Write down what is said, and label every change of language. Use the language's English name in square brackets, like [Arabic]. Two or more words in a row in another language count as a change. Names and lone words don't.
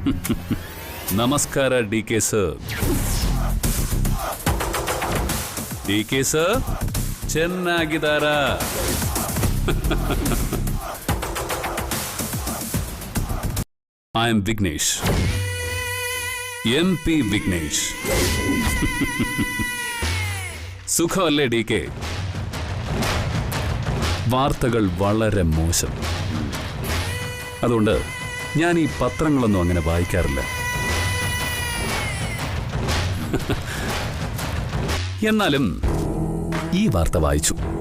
[Kannada] ನಮಸ್ಕಾರ ಡಿ ಕೆ ಸರ್. ಡಿ ಕೆ ಸರ್ ಚೆನ್ನಾಗಿದ್ದಾರಾ? [English] I am Vignesh, MP Vignesh. [Malayalam] സുഖമല്ലേ ഡി കെ? വാർത്തകൾ വളരെ മോശം. അതുകൊണ്ട് ഞാൻ ഈ പത്രങ്ങളൊന്നും അങ്ങനെ വായിക്കാറില്ല. എന്നാലും ഈ വാർത്ത വായിച്ചു.